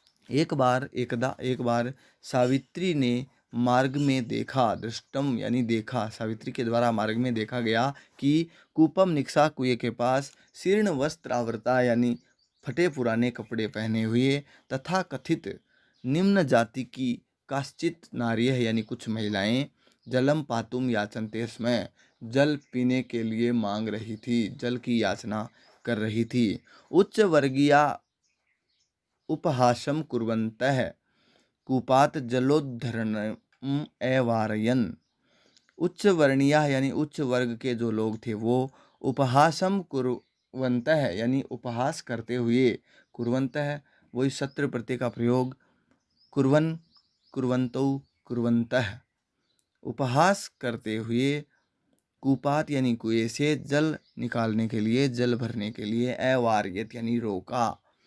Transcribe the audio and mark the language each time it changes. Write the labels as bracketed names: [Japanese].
[Hindi] एक बार सावित्री ने मार्ग में देखा, दृष्टम यानी देखा, सावित्री के द्वारा मार्ग में देखा गया कि कूपम निक्षा, कुएं के पास, शीर्ण वस्त्र आवृता यानी फटे पुराने कपड़े पहने हुए, तथा कथित निम्न जाति की काश्चित नार्यः यानी कुछ महिलाएं, [Sanskrit] जलम पातुम याचन्ते स्म, [Hindi] जल पीने के लिए मांग रही थी, जल की याचना कर रही थी। [Sanskrit] उच्च वर्गीया उपहासम कुर्वन्तः कूपात जलोद्धरणम् अवारयन्। [Hindi] उच्च वर्णीय यानी उच्च वर्ग के जो लोग थे वो उपहासम कुर्वन्तः यानी उपहास करते हुए, कुर्वन्तः वही सत्र प्रत्यय का प्रयोग, कुर्वन, कुर्वन्तौ, कुर्वन्तः, उपहास करते हुए, कूपात यानी कुएं से जल निकालने के लिए, जल भरने के लिए, अवारयत यानी रोका।